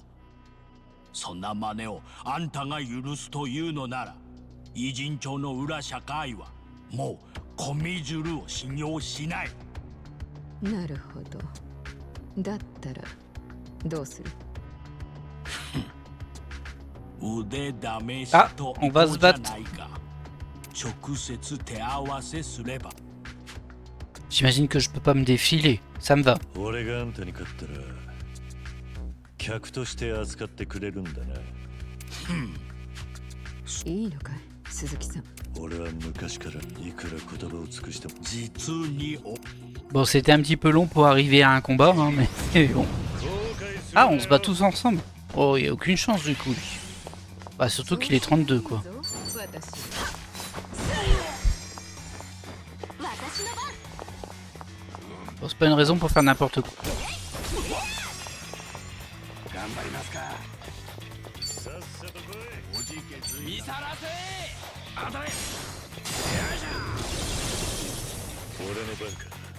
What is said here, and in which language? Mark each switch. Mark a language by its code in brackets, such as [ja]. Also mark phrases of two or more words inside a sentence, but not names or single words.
[ja] そんな真似をあんたが許すというのなら偉人町の裏社会はもうコミジュルを信用しない。なるほど。だったらどうする？腕試しと [fr] あ、on va se battre. [ja] じゃないか。直接手合わせすれば。 [fr] J'imagine que je peux pas me défiler. Ça me va. [ja] 俺があんたに勝ったら客として扱ってくれるんだな。いいのかい、鈴木さん。俺は昔からいくら言葉を尽くしても実にお [fr] Bon, c'était un petit peu long pour arriver à un combat, hein, mais bon. Ah, on se bat tous ensemble. Oh, il a aucune chance du coup, lui. Bah, surtout qu'il est 32, quoi. Bon, c'est pas une raison pour faire n'importe quoi. [ja] 頑張りますか。さっさと来い。おじけず見さらせ。あたれ。よいし俺の番か。